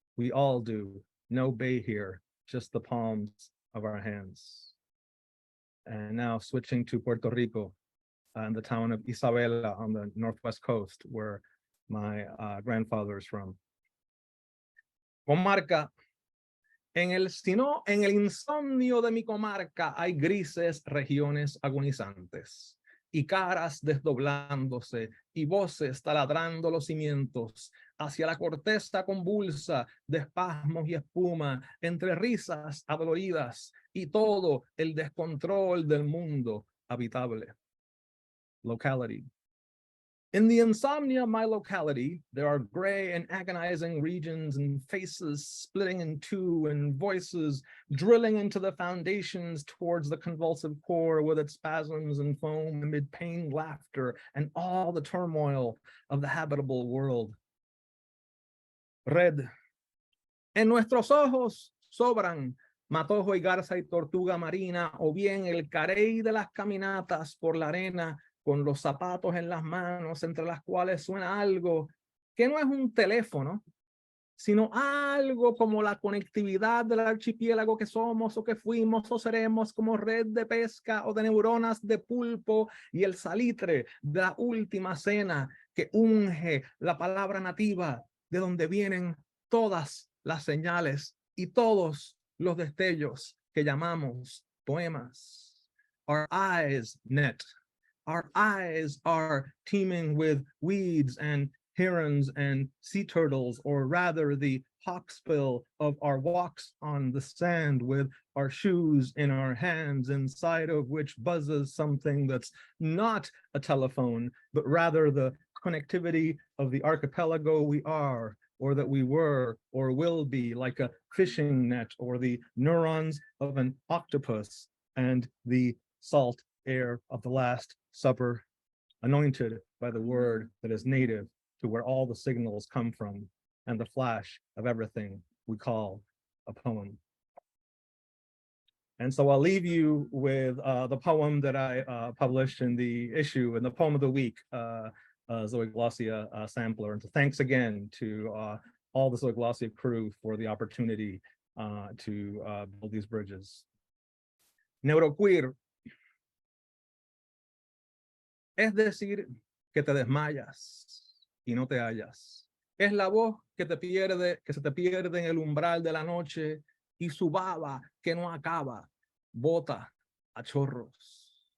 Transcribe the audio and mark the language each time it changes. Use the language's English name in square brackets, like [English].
[English] We all do, no bay here, just the palms of our hands. And now switching to Puerto Rico, in the town of Isabela on the northwest coast, where my grandfather is from. [Spanish] Comarca. En el insomnio de mi comarca hay grises regiones agonizantes y caras desdoblándose y voces taladrando los cimientos hacia la corteza convulsa de espasmos y espuma entre risas adoloridas y todo el descontrol del mundo habitable. [English] Locality. In the insomnia of my locality, there are gray and agonizing regions and faces splitting in two and voices drilling into the foundations towards the convulsive core with its spasms and foam amid pained laughter and all the turmoil of the habitable world. [Spanish] Red. En nuestros ojos sobran matojo y garza y tortuga marina o bien el carey de las caminatas por la arena con los zapatos en las manos, entre las cuales suena algo que no es un teléfono, sino algo como la conectividad del archipiélago que somos o que fuimos o seremos, como red de pesca o de neuronas de pulpo y el salitre de la última cena que unge la palabra nativa de donde vienen todas las señales y todos los destellos que llamamos poemas. [English] Our eyes net. Our eyes are teeming with weeds and herons and sea turtles, or rather the hawksbill of our walks on the sand with our shoes in our hands, inside of which buzzes something that's not a telephone, but rather the connectivity of the archipelago we are, or that we were, or will be, like a fishing net, or the neurons of an octopus, and the salt air of the Last Supper, anointed by the word that is native to where all the signals come from, and the flash of everything we call a poem. And so I'll leave you with the poem that I published in the issue, in the Poem of the Week, Zoeglossia sampler. And so thanks again to all the Zoeglossia crew for the opportunity to build these bridges. Neuroqueer. [Spanish] Es decir, que te desmayas y no te hallas. Es la voz que te pierde, que se te pierde en el umbral de la noche y su baba que no acaba, bota a chorros.